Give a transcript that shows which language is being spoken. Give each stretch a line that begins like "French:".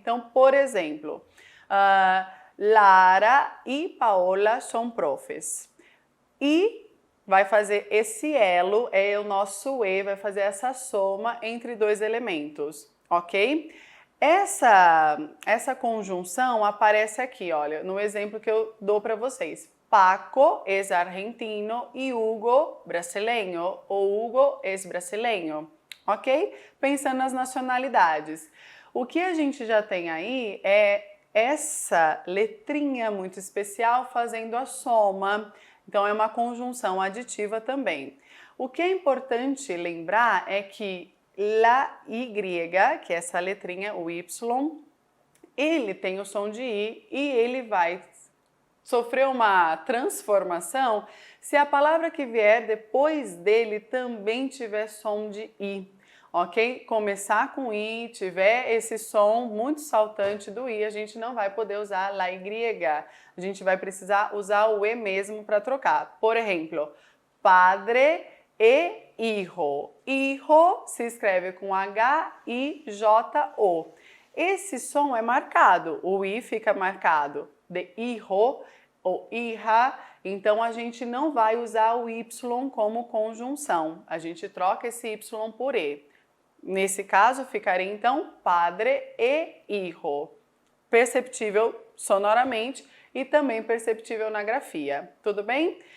Portuguese: Então, por exemplo, Lara e Paola são profs. E vai fazer esse elo, é o nosso e, vai fazer essa soma entre dois elementos, ok? Essa conjunção aparece aqui, olha, no exemplo que eu dou para vocês.
Spanish: Paco es argentino e Hugo brasileño, ou Hugo es brasileño, ok?
Portuguese: Pensando nas nacionalidades. O que a gente já tem aí é essa letrinha muito especial fazendo a soma, então é uma conjunção aditiva também. O que é importante lembrar é que la Y, que é essa letrinha, o Y, ele tem o som de I e ele vai sofrer uma transformação se a palavra que vier depois dele também tiver som de I, ok? Começar com I, tiver esse som muito saltante do I, a gente não vai poder usar la Y, a gente vai precisar usar o E mesmo para trocar. Por exemplo, padre e hijo. Hijo se escreve com H-I-J-O. Esse som é marcado, o I fica marcado de hijo ou hija, então a gente não vai usar o Y como conjunção, a gente troca esse Y por E. Nesse caso ficaria então padre e hijo, perceptível sonoramente e também perceptível na grafia, tudo bem?